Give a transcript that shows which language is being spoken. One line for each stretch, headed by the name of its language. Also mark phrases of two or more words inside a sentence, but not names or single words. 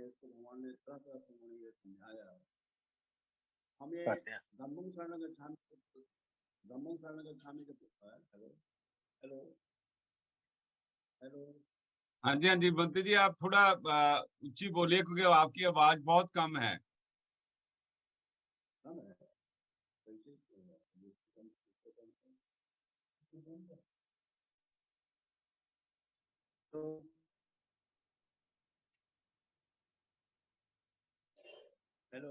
Hindi: इसको भगवान ने तरह तरह से उन्होंने ये समझाया। हमें
Pali: धम्मं शरणं गच्छामि
Hindi: के हेलो हेलो हेलो हाँ जी, हाँ जी बंते जी, आप थोड़ा ऊंची बोलिए क्योंकि आपकी आवाज बहुत कम है। कम है तो हेलो